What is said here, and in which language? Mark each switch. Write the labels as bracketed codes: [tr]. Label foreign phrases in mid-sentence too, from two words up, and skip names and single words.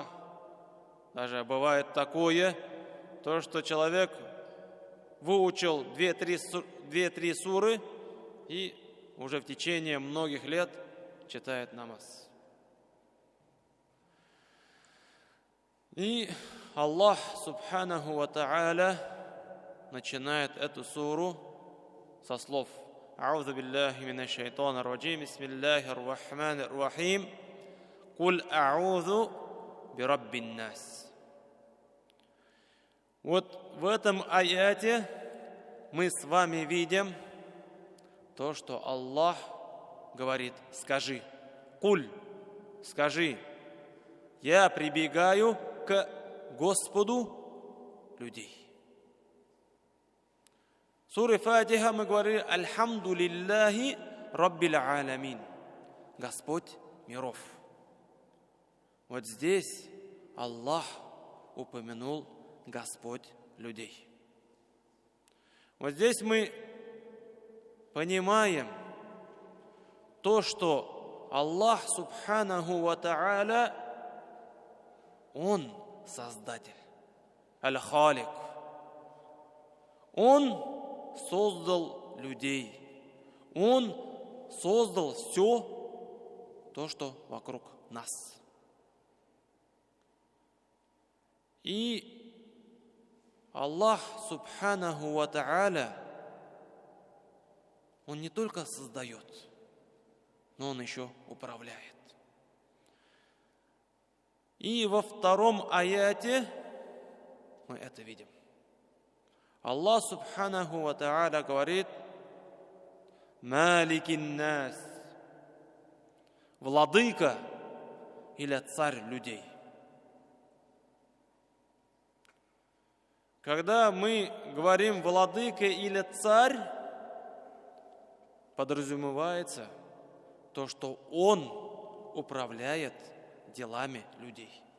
[ru] Даже бывает такое, то, что человек выучил 2-3 суры и уже в течение многих лет читает намаз. И Аллах [ar] سبحانه وتعالى [ru] начинает эту суру со слов: [ar] أعوذ بالله من الشيطان الرجيم بسم الله الرحمن الرحيم قل أعوذ برب الناس. [ru] Вот в этом аяте мы с вами видим то, что Аллах говорит: скажи, куль, скажи, я прибегаю к Господу людей. В суре Фатиха мы говорили: [ar] الحمد لله رب العالمين, [ru] Господь миров. Вот здесь Аллах упомянул Господь людей. Вот здесь мы понимаем то, что Аллах [ar] سبحانه وتعالى, [ru] Он Создатель, Аль-Халик. Он создал людей. Он создал все то, что вокруг нас. И Аллах [ar] سبحانه وتعالى, [ru] Он не только создает, но Он еще управляет. И во втором аяте мы это видим. Аллах [ar] سبحانه وتعالى [ru] говорит: [ar] ملك الناس, [ru] владыка или царь людей. Когда мы говорим владыка или царь, подразумевается то, что он управляет делами людей.